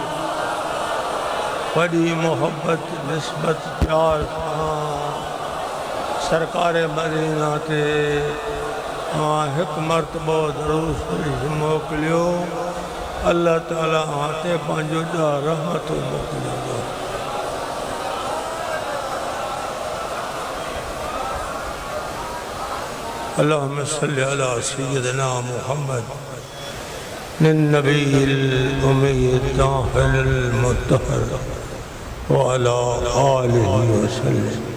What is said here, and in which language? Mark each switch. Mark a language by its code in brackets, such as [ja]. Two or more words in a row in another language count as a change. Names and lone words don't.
[sd] बड़ी मोहब्बत निस्बत प्यार सरकार मदीना ते एक मरतबो दरूद शरीफ मोकिलियो अल्लाह ताला आते पंहिंजो रहमत मोकिलियो [ar] اللهم صل على سيدنا محمد النبي الأمي الطاهر المطهر و على آله وسلم